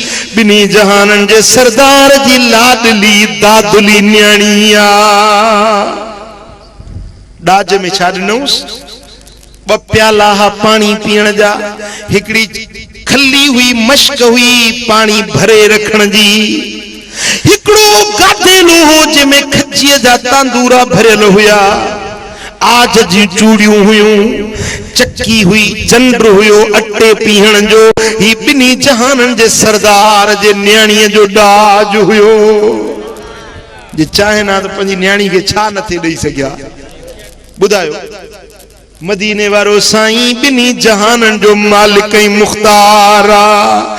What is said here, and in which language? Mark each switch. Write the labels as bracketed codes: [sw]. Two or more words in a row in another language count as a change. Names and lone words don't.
[sd] बिनी जहाननि जे सरदार जी लाडली दादुली न्याणी आ डाज में छा ॾिनोसि ॿ प्याला पानी पीअण जा हिकिड़ी खली हुई मश्क हुई पानी भरे रखण जी गादेलो हो जंहिंमें खजीअ जा तांदूरा भरियल हुया, आज जी चूड़ियूं हुयूं, चक्की हुई, जंड हुयो अटे पीहण जो। ही बिनी जहानन जे सरदार जे न्याणीअ जो डाज हुयो। जे चाहे ना तो पंहिंजी न्याणी खे छा नथे ॾेई सघिया। ॿुधायो, मदीने वारो साईं बिनी जहानन जो मालिक ऐं मुख्तार आ।